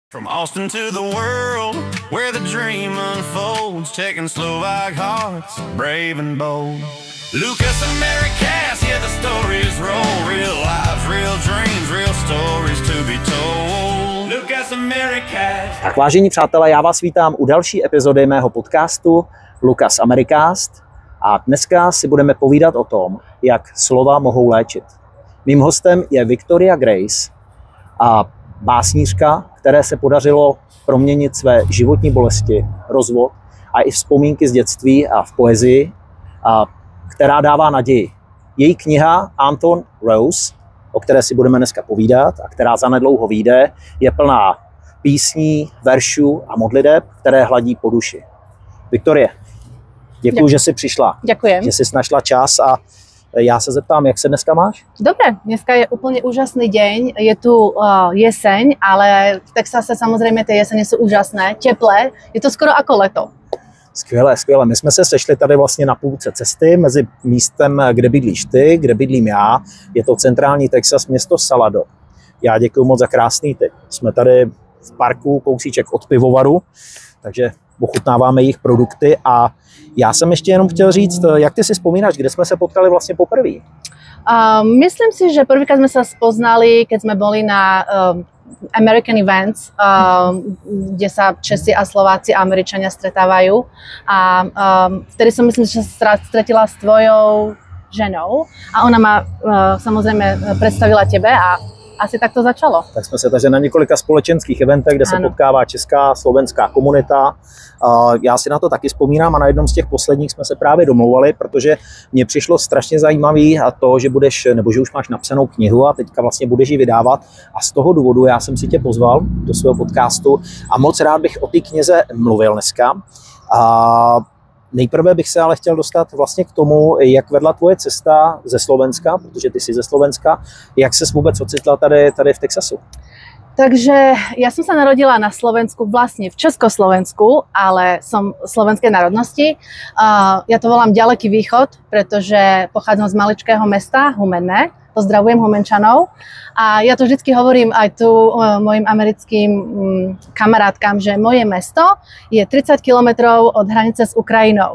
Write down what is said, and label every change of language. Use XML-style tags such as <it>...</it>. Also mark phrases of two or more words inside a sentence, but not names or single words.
<en>From Austin to the world, where the dream unfolds, Czechoslovak hearts, brave and bold. Lucas Americas, yeah, the stories roll, real lives, real dreams, real stories to be told. Lucas Americas.</en> <cs>Tak vážení přátelé, já vás vítám u další epizody mého podcastu Lucas Americast a dneska si budeme povídat o tom, jak slova mohou léčit. Mým hostem je Victoria Grace a básnířka, které se podařilo proměnit své životní bolesti, rozvod a i vzpomínky z dětství a v poezii, která dává naději. Její kniha Anton Rose, o které si budeme dneska povídat a která zanedlouho vyjde, je plná písní, veršů a modliteb, které hladí po duši. Viktorie, děkuji, že jsi přišla.</cs> <sk>Ďakujem.</sk> <cs>Že jsi našla čas a já se zeptám, jak se dneska máš?</cs> <sk>Dobre, dneska je úplne úžasný deň, je tu jeseň, ale v Texase samozrejme tie jesene sú úžasné, teplé, je to skoro ako leto.</sk> <cs>Skvěle, skvěle. My jsme se sešli tady vlastně na půlce cesty mezi místem, kde bydlíš ty, kde bydlím já. Je to centrální Texas, město Salado. Já děkuji moc za krásný tip. Jsme tady v parku, kousíček od pivovaru, takže ochutnáváme jejich produkty a já jsem ještě jenom chtěl říct, jak ty si vzpomínáš, kde jsme se potkali vlastně poprvé?</cs> <sk>Myslím si, že prvýkrát sme sa spoznali, keď sme boli na American Events, kde sa Česi a Slováci a Američania stretávajú. A vtedy som myslím, že sa stretila s tvojou ženou a ona ma samozrejme predstavila tebe a asi tak to začalo.</sk> <cs>Tak jsme se takže na několika společenských eventech, kde se potkává česká, slovenská komunita. Já si na to taky vzpomínám a na jednom z těch posledních jsme se právě domlouvali, protože mně přišlo strašně zajímavý a to, že budeš, nebo že už máš napsanou knihu a teďka vlastně budeš ji vydávat. A z toho důvodu já jsem si tě pozval do svého podcastu a moc rád bych o té knize mluvil dneska. Nejprve bych se ale chtěl dostat vlastně k tomu, jak vedla tvoje cesta ze Slovenska, protože ty jsi ze Slovenska, jak ses vůbec ocitla tady v Texasu?</cs> <sk>Takže ja som sa narodila na Slovensku, vlastne v Československu, ale som slovenskej národnosti. Ja to volám ďaleký východ, pretože pochádzam z maličkého mesta Humenné. Pozdravujem Humenčanov. A ja to vždycky hovorím aj tu mojim americkým kamarátkam, že moje mesto je 30 kilometrov od hranice s Ukrajinou.</sk>